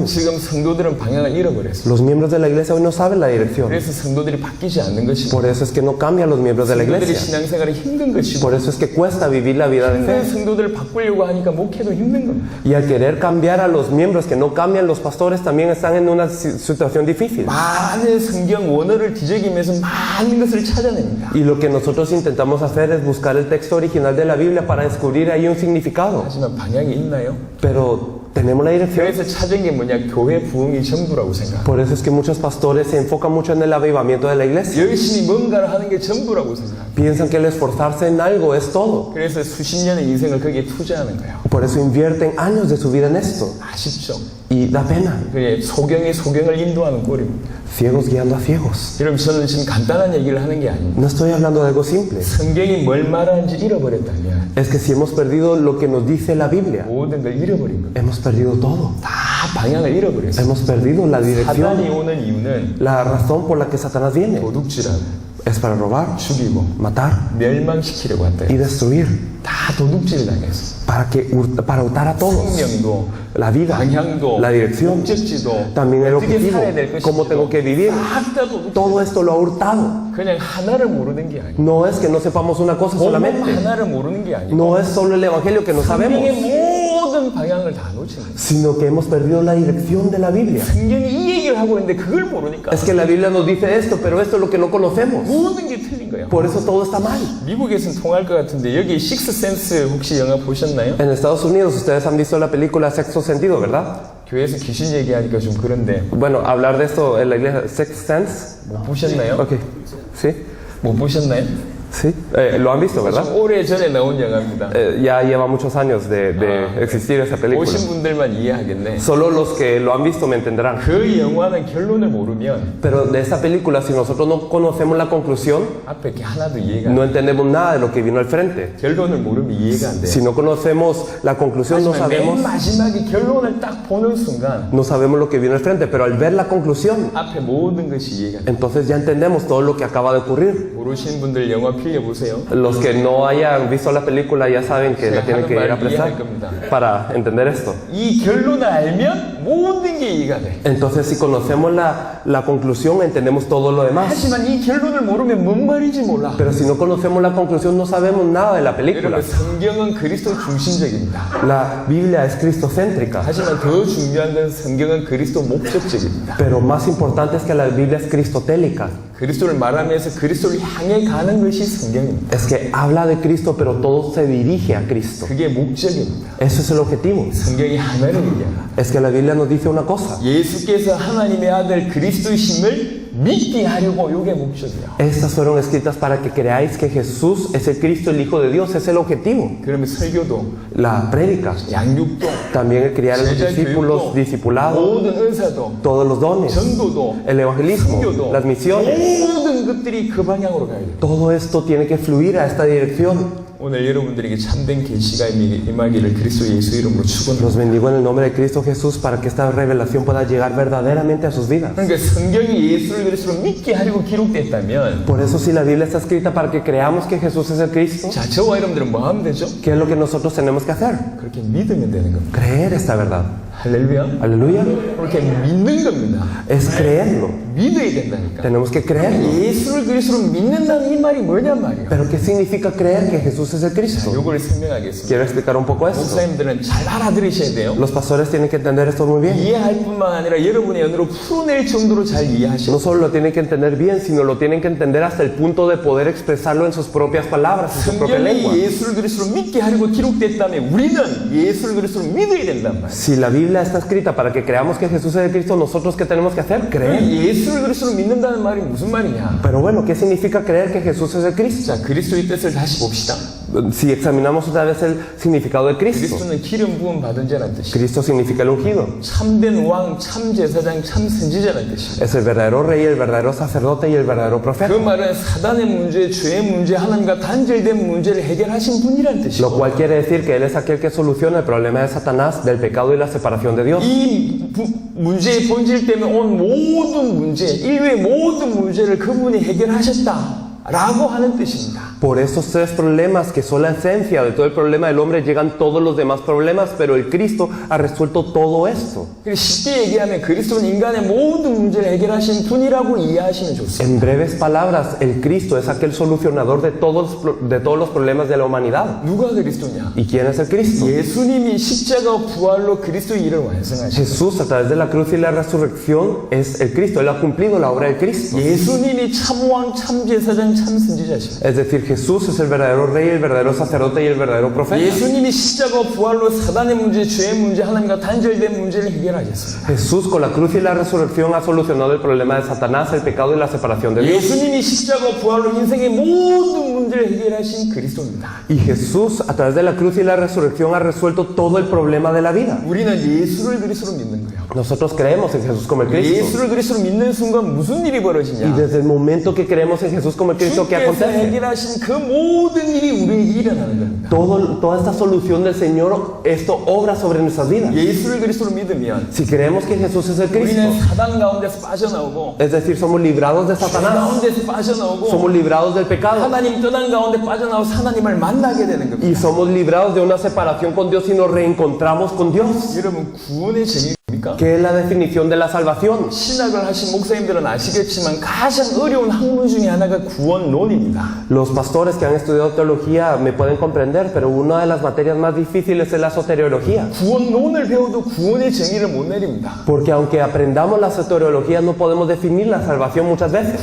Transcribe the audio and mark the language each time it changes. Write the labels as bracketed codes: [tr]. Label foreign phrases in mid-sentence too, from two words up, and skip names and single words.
[ko] 지금 성도들은 방향을 잃어버렸습니다. [es] Los miembros de la iglesia hoy no saben la dirección. [ko] 그래서 성도들이 바뀌지 않는 것입니다. [es] Por eso es que no cambian los miembros de la [ko] 성도들이 [es] iglesia. [ko] 신앙생활이 힘든 것이고 [es] Por eso es que cuesta vivir la vida de [ko] 힘든 [es] fe. [ko] 성도들을 바꾸려고 하니까 목회도 힘든 겁니다. [es] Y al querer cambiar a los miembros que no cambian, los pastores también están en una situación difícil. [ko] 많은 성경 원어를 뒤적이면서 많은 것을 찾아냅니다. [es] Y lo que nosotros intentamos hacer es buscar el texto original de la Biblia para descubrir ahí un significado. [ko] 하지만 방향이 있나요? [es] Pero tenemos la dirección. [ko] 그래서 찾은 게 뭐냐? 교회 부흥이 전부라고 생각합니다. [es] Por eso es que muchos pastores se enfocan mucho en el avivamiento de la iglesia. [ko] 열심히 뭔가를 하는 게 전부라고 생각합니다. [es] Piensan que el esforzarse en algo es todo. [ko] 그래서 수십 년의 인생을 거기에 투자하는 거예요. [es] Por eso invierten años de su vida en esto. [ko] 아쉽죠? [es] Y da pena. [ko] 그래 소경이 소경을 인도하는 꼴입니다. [es] Ciegos guiando a ciegos. [ko] 여러분 저는 지금 간단한 얘기를 하는 게 아닙니다. [es] No estoy hablando de algo simple. [ko] 성경이 뭘 말하는지 잃어버렸다면 [es] Es que si hemos perdido lo que nos dice la Biblia, [ko] 모든 걸 잃어버린 겁니다. [es] hemos perdido todo. [ko] 다 방향을 잃어버렸어요. [es] Hemos perdido la [ko] 사단이 [es] dirección. [ko] 오는 이유는 [es] La razón por la que Satanás viene [ko] 도둑질하고 [es] es para robar, [ko] 죽이고 [es] matar [ko] 멸망시키려고 [es] y [ko] 한대요. [es] destruir. [ko] 다 도둑질 당해서 [es] Para hurtar a todos. [ko] 생명도 [es] La vida, [ko] 방향도 [es] la dirección, [ko] 목적지도 [es] también el [ko] 어떻게 [es] objetivo, [ko] 살아야 될 [es] cómo tengo [ko] 것인지도 [es] que vivir. [ko] 싹다 도둑질. [es] Todo esto lo ha hurtado. [ko] 그냥 하나를 모르는 게 아니에요. [es] No es que no sepamos una cosa [ko] 복음 [es] solamente. [ko] 하나를 모르는 게 아니고 [es] No es solo el evangelio que no sabemos, [ko] 성경의 모든 방향을 다 놓친 거예요. [es] sino que hemos perdido la dirección de la Biblia. [ko] 성경이 이 얘기를 하고 있는데 그걸 모르니까 [es] Es que la Biblia nos dice esto, pero esto es lo que no conocemos. [ko] 모든 게 틀린 거예요. [es] Por eso todo está mal. [ko] 미국에서는 통할 것 같은데 여기 식스 센스 혹시 영화 보셨나요? [es] En Estados Unidos ustedes han visto la película Sexto Sentido, ¿verdad? [ko] 교회에서 귀신 얘기하니까 좀 그런데 [es] Bueno, hablar de esto en la iglesia, Sixth Sense. [ko] 못 보셨나요? [es] Ok, ¿sí? [ko] 못 보셨나요? [es] Sí, lo han visto, ¿verdad? [ko] 좀 오래 전에 나온 영화입니다. [es] Ya lleva muchos años de existir esa película. [ko] 보신 분들만 이해하겠네. [es] Solo los que lo han visto me entenderán. [ko] 그 영화는 결론을 모르면 [es] Pero de esta película, si nosotros no conocemos la conclusión, [ko] 앞에 게 하나도 이해가 안 [es] no [ko] 돼. [es] entendemos nada de lo que vino al frente. [ko] 결론을 모르면 이해가 안 돼. [es] Si no conocemos la conclusión, no [ko] 하지만 맨 [es] sabemos, [ko] 마지막에 결론을 딱 보는 순간 [es] no sabemos lo que vino al frente. Pero al ver la conclusión, [ko] 앞에 모든 것이 이해가 돼. [es] entonces ya entendemos todo lo que acaba de ocurrir. [ko] 모르시는 분들 영화 빌려보세요. [es] Los que no hayan visto la película ya saben que la tienen que ir a prestar para entender esto. [ko] 이 결론을 알면 모든 게 이해가 돼. [es] Entonces, si conocemos la conclusión, entendemos todo lo demás. [ko] 하지만 이 결론을 모르면 뭔 말인지 몰라. [es] Pero si no conocemos la conclusión, no sabemos nada de la película. [ko] 여러분 성경은 그리스도 중심적입니다. [es] La Biblia es cristocéntrica, [ko] 하지만 더 중요한 건 성경은 그리스도 목적적입니다. [es] pero más importante es que la Biblia es cristotélica. [ko] 그리스도를 말하면서 그리스도를 향해 가는 것이 성경입니다. [es] Es que habla de Cristo, pero todo se dirige a Cristo. [ko] 그게 목적입니다. [es] Eso es el objetivo. [ko] 성경이 하나를 얘기합니다. [es] Es que la Biblia nos dice una cosa. [ko] 예수께서 하나님의 아들 그리스도이심을 믿게 하려고 이게 목적이에요. [es] Estas fueron escritas para que creáis que Jesús es el Cristo, el Hijo de Dios. Es el objetivo. [ko] 그러면 설교도, [es] La prédica, [ko] 양육도, [es] también el criar a los [ko] 제자 [es] discípulos, [ko] 교육도, [es] discipulados, [ko] 모든 은사도, [es] todos los dones, [ko] 전도도, [es] el evangelismo, [ko] 선교도, [es] las misiones. [ko] 모든 것들이 그 방향으로 가야 돼요. [es] Todo esto tiene que fluir a esta dirección. [ko] 오늘 여러분들에게 참된 계시가 임하기를 그리스도 예수 이름으로 축원합니다. [es] Los bendigo en el nombre de Cristo Jesús para que esta revelación pueda llegar verdaderamente a sus vidas. [ko] 그러니까 성경이 예수를 그리스도로 믿게 하려고 기록됐다면 [es] Por eso si la Biblia está escrita para que creamos que Jesús es el Cristo, [ko] 자, 저와 여러분들은 뭐 하면 되죠? [es] ¿qué es lo que nosotros tenemos que hacer? [ko] 그렇게 믿으면 되는 겁니다. [es] Creer esta verdad. [ko] 할렐루야. [es] Aleluya. [ko] 그렇게 믿는 겁니다. [es] Es creerlo. [ko] 믿어야 된다니까. [es] Tenemos que creerlo. [ko] 예수를 그리스도로 믿는다는 이 말이 뭐냔 말이에요. [es] Pero ¿qué significa creer que Jesús es el Cristo? [ko] 요걸 설명하겠습니다. [es] Quiero explicar un poco esto. [ko] 목사님들은 잘 알아들으셔야 돼요. [es] Los pastores tienen que entender esto muy bien. [ko] 이해할 뿐만 아니라 여러분의 언어로 풀어낼 정도로 잘 이해하셔야 [es] No [ko] 돼요. [es] solo lo tienen que entender bien, sino lo tienen que entender hasta el punto de poder expresarlo en sus propias palabras, en su propia lengua. [ko] 성경이 예수를 그리스도로 믿게 하려고 기록됐다면 우리는 예수를 그리스도로 믿어야 된단 말이에요. [es] Si la Biblia está escrita para que creamos que Jesús es el Cristo, ¿nosotros qué tenemos que hacer? Creer. [ko] 예수를 그리스도로 믿는다는 말이 무슨 말이냐? [es] Pero bueno, ¿qué significa creer que Jesús es el Cristo? [ko] 자, 그리스도의 뜻을 다시 봅시다. [es] Si examinamos otra vez el significado de Cristo, [ko] 그리스도는 기름 부음 받은 자라는 뜻이에요. [es] Cristo significa el ungido. [ko] 참된 왕, 참 제사장, 참 선지자라는 뜻이에요. [es] Es el verdadero rey, el verdadero sacerdote y el verdadero [ko] 그 [es] profeta. [ko] 말은 사단의 문제, 죄의 문제, 하나님과 단절된 문제를 해결하신 분이라는 [es] Lo [ko] 뜻이에요. [es] cual quiere decir que Él es aquel que soluciona el problema de Satanás, del pecado y la separación de Dios. [ko] 이 문제의 본질 때문에 온 모든 문제, 인류의 모든 문제를 그분이 해결하셨다라고 하는 뜻입니다. [es] Por esos tres problemas que son la esencia de todo el problema del hombre llegan todos los demás problemas, pero el Cristo ha resuelto todo esto. [ko] 쉽게 얘기하면 그리스도는 인간의 모든 문제를 해결하신 분이라고 이해하시면 좋습니다. [es] En breves palabras, el Cristo es aquel solucionador de todos los problemas de la humanidad. [ko] 누가 그리스도냐? [es] ¿Y quién es el Cristo? [ko] 예수님이 십자가 부활로 그리스도의 일을 완성하셨어요. [es] Jesús, a través de la cruz y la resurrección, es el Cristo. Él ha cumplido la obra del Cristo. [ko] 예수님이 참왕, 참제사장, 참선지자십니다. [es] Es decir, Jesús es el verdadero rey, el verdadero sacerdote y el verdadero profeta. [ko] 예수님이 십자가 부활로 사단의 문제, 죄의 문제, 하나님과 단절된 문제를 해결하셨습니다. [es] Jesús con la cruz y la resurrección ha solucionado el problema de Satanás, el pecado y la separación de Dios. [ko] 예수님이 십자가 부활로 인생의 모든 문제를 해결하신 그리스도입니다. [es] Y Jesús, a través de la cruz y la resurrección, ha resuelto todo el problema de la vida. [ko] 우리는 예수를 그리스도로 믿는 거예요. [es] Nosotros creemos en Jesús como el Cristo. [ko] 예수를 그리스도로 믿는 순간 무슨 일이 [es] Y [ko] 벌어지냐? [es] desde el momento que creemos en Jesús como el Cristo, ¿qué [ko] 주께서 [es] acontece? [ko] 해결하신 그 모든 일이 우리에게 일어나는 겁니다. [es] Toda esta solución del Señor, esto obra sobre nuestras vidas. [ko] 예수를 그리스도로 믿으면 [es] Si creemos que Jesús es el Cristo, [ko] 우리는 사단 가운데서 빠져나오고 [es] es decir, somos librados de [ko] 죄 [es] Satanás, [ko] 가운데서 빠져나오고 [es] somos librados del pecado [ko] 하나님 떠난 가운데 빠져나와서 하나님을 만나게 되는 겁니다. [es] y somos librados de una separación con Dios y nos reencontramos con Dios. [ko] 여러분 구원의 정의입니까? [es] ¿Qué es la definición de la salvación? [ko] 신학을 하신 목사님들은 아시겠지만 가장 어려운 학문 중에 하나가 구원론입니다. [es] Los pastores que han estudiado teología me pueden comprender, pero una de las materias más difíciles es la soteriología. [ko] 구원론을 배워도 구원의 정의를 못 내립니다. [es] Porque aunque aprendamos la soteriología, no podemos definir la salvación muchas veces.